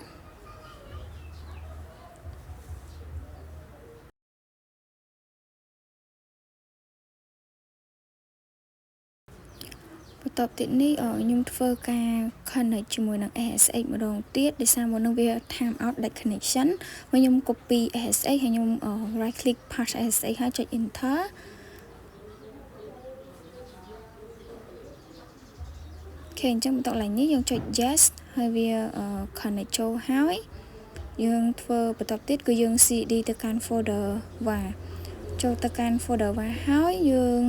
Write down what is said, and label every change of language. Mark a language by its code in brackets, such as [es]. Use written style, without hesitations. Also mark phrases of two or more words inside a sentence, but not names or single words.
[km] បន្ទាប់ទៀតនេះខ្ញុំធ្វើការ connect ជាមួយនឹង SSH ម្ដងទៀតដោយសារមុននឹងវា [en] time out [km] ដាច់ connection ហើយខ្ញុំ [en] copy SSH [km] ហើយខ្ញុំ [en] right click paste SSH [km] ហើយចុច enter អូខេអញ្ចឹងបន្ទាប់ឡើងនេះយើងចុច yes ហើយវា connect ចូលហើយយើងធ្វើបន្ទាប់ទៀតគឺយើង cd ទៅកាន់ [en] folder var [km] ចូលទៅកាន់ [en] folder var [km] ហើយយើង